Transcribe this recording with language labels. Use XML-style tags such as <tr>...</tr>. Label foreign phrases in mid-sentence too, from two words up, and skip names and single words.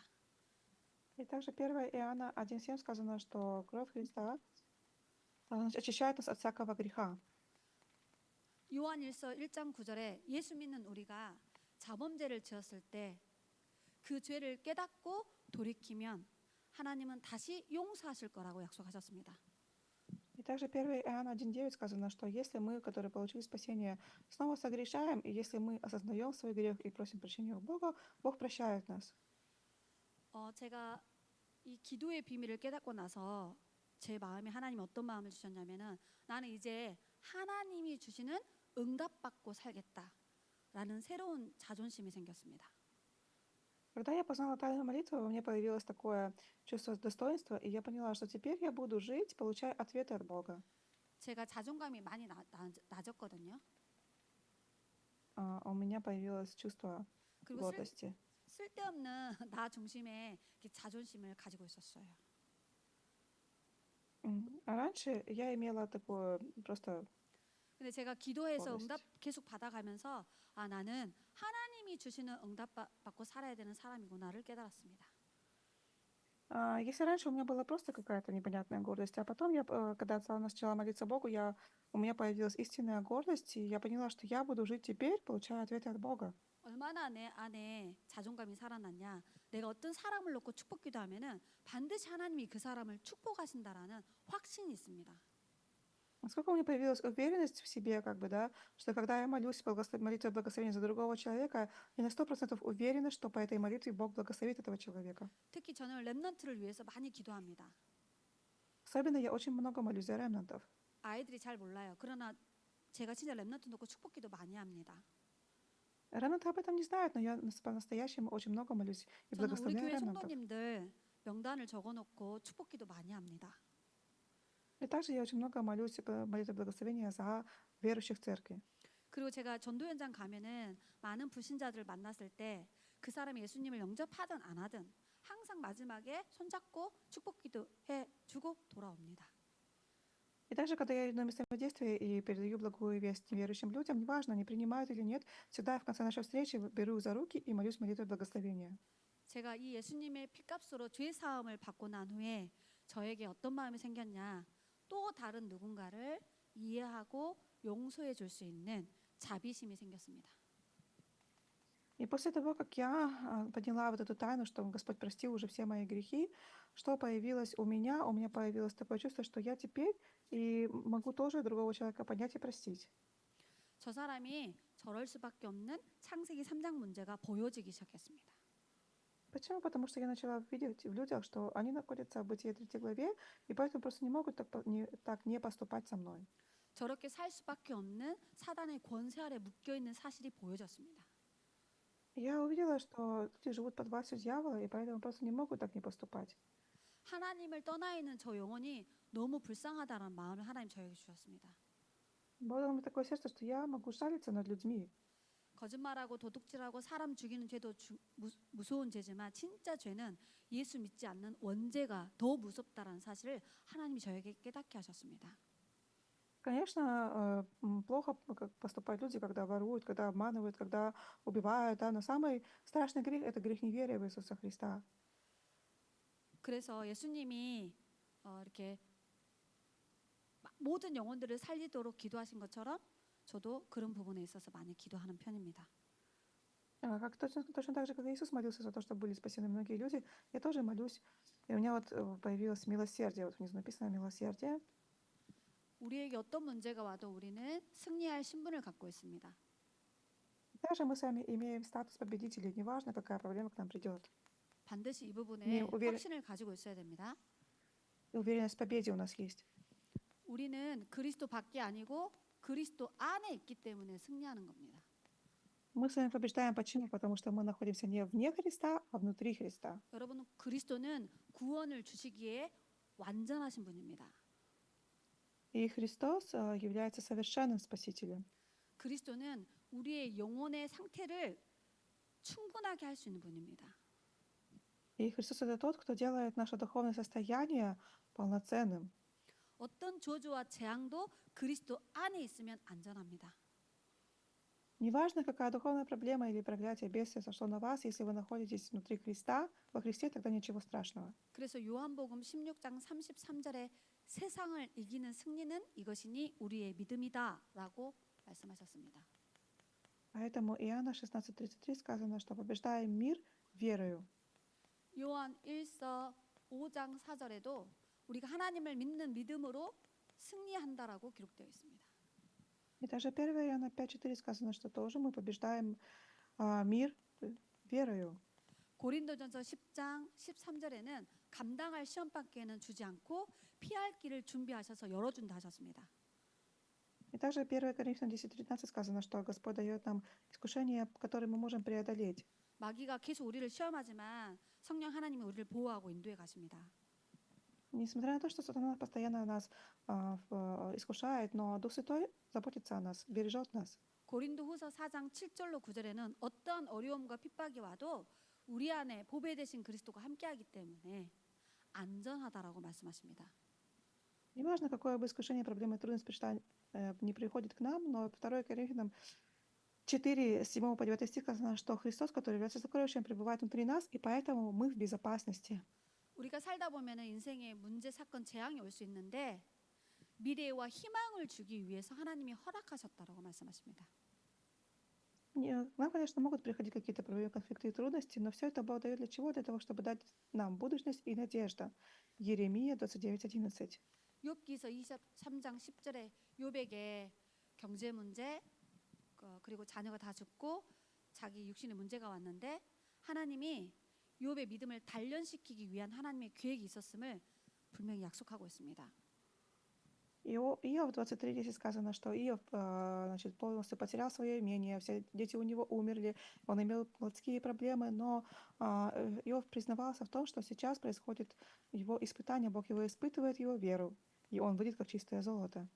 <ru>И также 1 Иоанна 1,7 сказано, что кровь Христа очищает нас от всякого греха.</ru> <ko>요한 1서 1장 9절에 예수 믿는 우리가 자범죄를 지었을 때 그 죄를 깨닫고 돌이키면 하나님은 다시 용서하실 거라고 약속하셨습니다.</ko> <ru>И также 1 Иоанна 1,9 сказано, что если мы, которые получили спасение, снова согрешаем, и если мы осознаем свой грех и просим прощения у Бога, Бог прощает нас.</ru> <ko>제가 이 기도의 비밀을 깨닫고 나서 제 마음에 하나님이 어떤 마음을 주셨냐면은 나는 이제 하나님이 주시는 응답받고 살겠다라는 새로운 자존심이 생겼습니다.</ko> <ru>Когда я познала тайну молитвы, во мне появилось такое чувство достоинства, и я поняла, что теперь я буду жить, получая ответы от Бога.</ru> <ko>제가 자존감이 많이 낮았거든요.</ko> <ru>У меня появилось чувство</ru> <ko>그리고</ko> <ru>гордости.</ru> <ko>쓸데없는 나 중심의 자존심을 가지고 있었어요.</ko> <ru>А раньше я имела такое просто</ru> <ko>근데 제가 기도해서</ko> <ru>гордость.</ru> <ko>응답 계속 받아가면서 나는 하나님이 주시는 응답 받고 살아야 되는 사람이구나를 깨달았습니다.</ko> <ru>Если раньше у меня была просто какая-то непонятная гордость, а потом я, когда начала молиться Богу, у меня появилась истинная гордость, и я поняла, что я буду жить теперь, получая ответы от Бога.</ru> <ko>얼마나 내 안에 자존감이 살아났냐. 내가 어떤 사람을 놓고 축복 기도하면은 반드시 하나님이 그 사람을 축복하신다라는 확신이 있습니다.</ko> <ru>Насколько у меня появилась уверенность в себе, да, что когда я молюсь молитвой благословения за другого человека, я на 100% уверена, что по этой молитве Бог благословит этого человека.</ru> <ko>특히 저는 렘넌트를 위해서 많이 기도합니다.</ko> <ru>Особенно я очень много молюсь за ремнантов.</ru> <ko>아이들이 잘 몰라요. 그러나 제가 진짜 렘넌트 놓고 축복 기도 많이 합니다.</ko> <ru>Ремнанты об этом не знают, но я по-настоящему очень много молюсь и</ru> <ko>저는 우리</ko> <ru>благословляю</ru> <ko>교회</ko> <ru>ремнантов.</ru> <ko>성도님들 명단을 적어놓고 축복 기도 많이 합니다.</ko> <ru>И также я очень много молюсь молитвой благословения за верующих в церкви.</ru> <ko>그리고 제가 전도 현장 가면은 많은 불신자들을 만났을 때 그 사람이 예수님을 영접하든 안 하든 항상 마지막에 손잡고 축복 기도해 주고 돌아옵니다.</ko> <ru>И также, когда я иду на местном действии и передаю благую весть неверующим людям, неважно, они принимают или нет, всегда я в конце нашей встречи беру их за руки и молюсь молитвой благословения.</ru> <ko>제가 이 예수님의 피값으로 죄 사함을 받고 난 후에 저에게 어떤 마음이 생겼냐? 또 다른 누군가를 이해하고 용서해 줄 수 있는 자비심이 생겼습니다.</ko> <ru>И после того, как я поняла вот эту тайну, что Господь простил уже все мои грехи, что появилось у меня появилось такое чувство, что я теперь и могу тоже другого человека понять и простить.</ru> <ko>저 사람이 저럴 수밖에 없는 창세기 3장 문제가 보여지기 시작했습니다.</ko> <ru>Почему? Потому что я начала видеть в людях, что они находятся в Бытие 3 главе, и поэтому просто не могут так не поступать со мной.</ru> <ko>저렇게 살 수밖에 없는 사단의 권세 아래 묶여 있는 사실이 보여졌습니다.</ko> <ru>Я увидела, что люди живут под властью дьявола, и поэтому просто не могут так не поступать.</ru> <ko>하나님을 떠나 있는 저 영혼이 너무 불쌍하다는 마음을 하나님 저에게 주셨습니다.</ko> <ru>Бог дал мне такое сердце, что я могу жалиться над людьми.</ru> <ko>거짓말하고 도둑질하고 사람 죽이는 죄도 무서운 죄지만 진짜 죄는 예수 믿지 않는 원죄가 더 무섭다라는 사실을 하나님이 저에게 깨닫게 하셨습니다.</ko> <ru>Конечно, плохо как поступают люди, когда воруют, когда обманывают, когда убивают, да, но самый страшный грех — это грех неверия в Иисуса Христа.</ru> <ko>그래서 예수님이 이렇게 모든 영혼들을 살리도록 기도하신 것처럼 저도 그런 부분에 있어서 많이 기도하는 편입니다.</ko> <ru>Как точно так же, как Иисус молился за то, чтобы были спасены многие люди, я тоже молюсь. И у меня вот появилось милосердие, вот внизу написано милосердие.</ru> <ko>우리에게 어떤 문제가 와도 우리는 승리할 신분을 갖고 있습니다.</ko> <ru>Также мы с вами имеем статус победителей, неважно, какая проблема к нам придет.</ru> <ko>반드시 이 부분에 네, 확신을 가지고 있어야 됩니다.</ko> <ru>И уверенность в победе у нас есть.</ru> <ko>우리는 그리스도 밖이 아니고 그리스도 안에 있기 때문에 승리하는 겁니다.</ko> <ru>Мы с вами побеждаем. Почему? Потому что мы находимся не вне Христа, а внутри Христа.</ru> <ko>여러분, 그리스도는 구원을 주시기에 완전하신 분입니다.</ko> <ru>И Христос является совершенным Спасителем.</ru> <ko>그리스도는 우리의 영혼의 상태를 충분하게 할 수 있는 분입니다.</ko> <ru>И Христос — это тот, кто делает наше духовное состояние полноценным.</ru> <ko>어떤 저주와 재앙도 그리스도 안에 있으면 안전합니다.</ko> <ru>Неважно, какая духовная проблема или проклятие бедствия сошло на вас, если вы находитесь внутри Христа, во Христе, тогда ничего страшного.</ru> <ko>그래서 요한복음 16장 33절에 세상을 이기는 승리는 이것이니 우리의 믿음이다라고 말씀하셨습니다.</ko> <ru>Поэтому Иоанна 16:33 сказано, что побеждаем мир верою.</ru> <ko>요한 1서 5장 4절에도 우리가 하나님을 믿는 믿음으로 승리한다라고 기록되어 있습니다.</ko> <ru>И даже 1 Иоанна 5:4 сказано, что тоже мы побеждаем мир верою.</ru> <ko>고린도전서 10장 13절에는 감당할 시험 밖에는 주지 않고 피할 길을 준비하셔서 열어준다 하셨습니다.</ko> <ru>И также 1 Коринфянам 10:19 сказано, что Господь дает нам искушения, которые мы можем преодолеть.</ru> <ko>마귀가 계속 우리를 시험하지만 성령 하나님이 우리를 보호하고 인도해 가십니다.</ko> <ru>Несмотря на то, что сатана постоянно нас искушает, но Дух Святой заботится о нас, бережет нас.</ru> <ko>고린도후서 4장 7절로 9절에는 어떤 어려움과 핍박이 와도 우리 안에 보배 되신 그리스도가 함께하기 때문에 안전하다라고 말씀하십니다.</ko> <ru>Неважно, какое бы искушение, проблема и трудность не приходит к нам, но 2 Коринфянам 4, с 7 по 9 стих сказано, что Христос, который является сокровищем, пребывает внутри нас, и поэтому мы в безопасности.</ru> <ko>우리가 살다 보면은 인생에 문제, 사건, 재앙이 올 수 있는데 미래와 희망을 주기 위해서 하나님이 허락하셨다라고 말씀하십니다.</ko> <ru>Нам, конечно, могут приходить какие-то проблемы, конфликты и трудности, но все это Бог дает для чего? Для того, чтобы дать нам будущность и надежда. Еремия 29:11.</ru> <ko>욥기서 23장 10절에 욥에게 경제 문제 그리고 자녀가 다 죽고 자기 육신의 문제가 왔는데 하나님이 욥의 믿음을 단련시키기 위한 하나님의 계획이 있었음을 분명히 약속하고 있습니다.</ko> <ru>Иов 23:10 сказано, что Иов полностью потерял свое имение, все дети у него умерли, он имел плотские проблемы, но Иов признавался в том, что сейчас происходит его испытание, Бог его испытывает, его веру, и он выйдет как чистое золото.</ru>